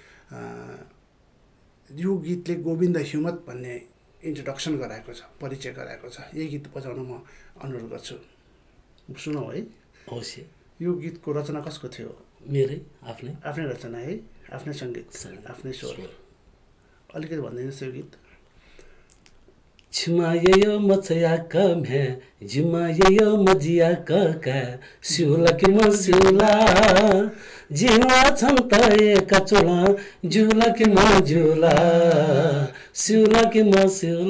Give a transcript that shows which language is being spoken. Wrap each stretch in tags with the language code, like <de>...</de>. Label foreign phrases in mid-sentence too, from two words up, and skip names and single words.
<ne>यो गीतले गोविन्द हिमत भन्ने इन्ट्रोडक्सन गराएको छ, परिचय गराएको छ। यही गीत बजाउन म अनुरोध गर्छु। सुनौ है। अवश्य। यो गीतको रचना कसको थियो? मेरै आफ्नै रचना है, आफ्नै सङ्गीत, आफ्नै स्वर। अलिकति भनिदिनुहोस् यो गीत।</ne> <dty>छिमायो मछया कम्हे जिमायो मजिया कका सिउला कि मसिउला जिउला छन् त एका चोला जुला कि मजुला सिउला कि मसिउला।</dty>